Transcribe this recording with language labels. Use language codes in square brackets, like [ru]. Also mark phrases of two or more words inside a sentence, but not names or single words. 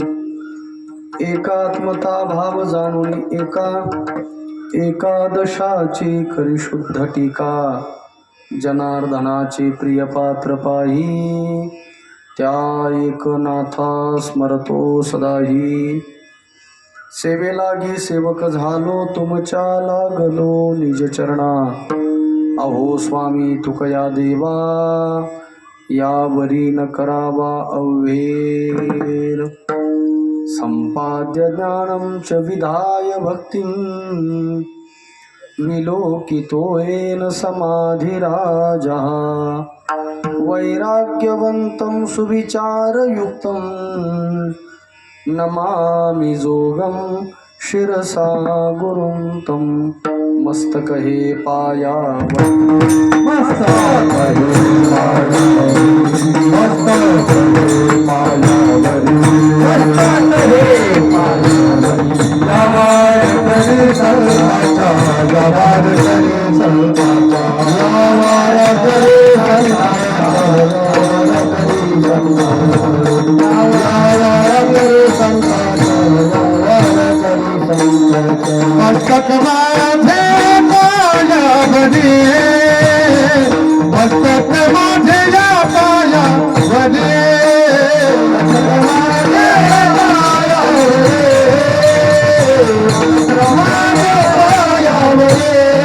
[mr] एकात्मता भाव जाणून एकादशाची खरी शुद्ध टीका, जनार्दनाचे प्रिय पात्र पाही, त्या एकनाथा स्मरतो सदाही. सेवे लागी सेवक झालो तुमच्या लागलो निज चरणा, अहो स्वामी तुकया देवा, यावरी न करावा अव्हेर. [sa] संपाद्य ज्ञानं च विधाय भक्तिं, विलोकितो येन समाधिराजः. वैराग्यवन्तं सुविचारयुक्तं, नमामि जोगं शिरसा गुरुं तं. [mr] मस्तक हे पायावरी, मस्तक हे पायावरी, मस्तक हे पायावरी, मस्तक हे पायावरी. जवार करे संताचा, जवार करे संताचा, जवार करे मस्तक माझे पायावरी, मस्तक माझे या पायावरी, मस्तक माझे पायावरी.